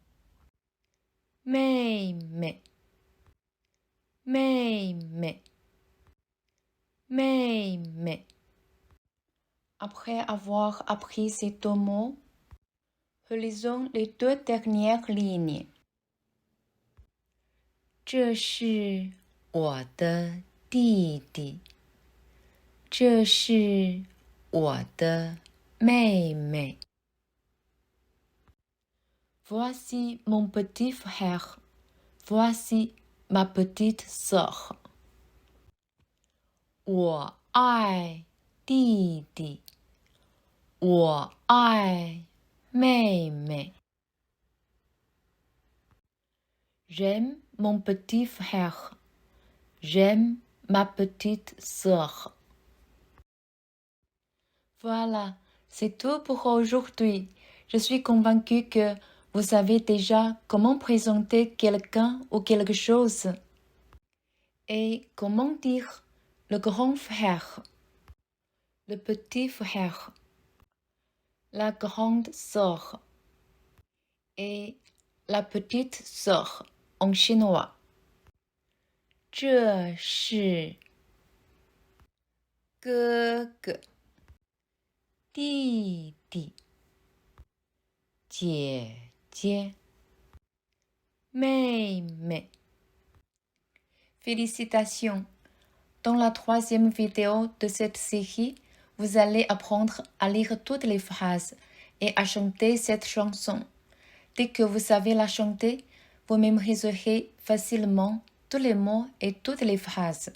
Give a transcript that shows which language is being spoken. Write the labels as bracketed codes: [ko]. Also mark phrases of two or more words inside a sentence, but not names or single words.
[fr] Mais. Après avoir appris ces deux mots, relisons les deux dernières lignes. [zh] 这是我的弟弟，这是我的妹妹。 [fr] Voici mon petit frère, voici ma petite sœur. [zh] 我爱弟弟，我爱妹妹。 [fr] J'aime mon petit frère, j'aime ma petite sœur. Voilà, c'est tout pour aujourd'hui. Je suis convaincue que vous savez déjà comment présenter quelqu'un ou quelque chose. Et comment dire le grand frère, le petit frère, la grande sœur et la petite sœur en chinois. [zh] 这是哥哥，弟弟，姐姐，妹妹。Félicitations! [fr] Dans la troisième vidéo de cette série, vous allez apprendre à lire toutes les phrases et à chanter cette chanson. Dès que vous savez la chanter, vous mémoriserez facilement tous les mots et toutes les phrases.